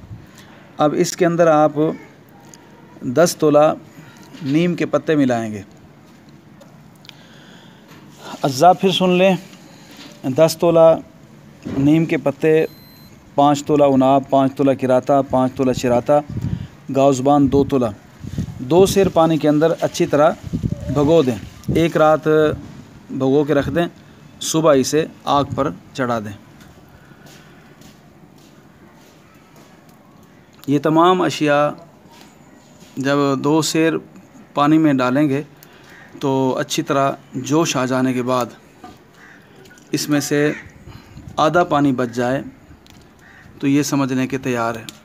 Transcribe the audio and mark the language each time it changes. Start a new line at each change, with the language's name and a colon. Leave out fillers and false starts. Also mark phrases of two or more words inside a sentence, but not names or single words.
Hindi: अब इसके अंदर आप 10 तोला नीम के पत्ते मिलाएंगे। अज्जा फिर सुन लें, 10 तोला नीम के पत्ते, 5 तोला उनाब, 5 तोला किराता, 5 तोला चिराता, गाउज़बान 2 तोला। 2 सेर पानी के अंदर अच्छी तरह भगो दें। 1 रात भगो के रख दें, सुबह इसे आग पर चढ़ा दें। ये तमाम अशिया जब 2 सेर पानी में डालेंगे तो अच्छी तरह जोश आ जाने के बाद इसमें से आधा पानी बच जाए तो ये समझने के तैयार है।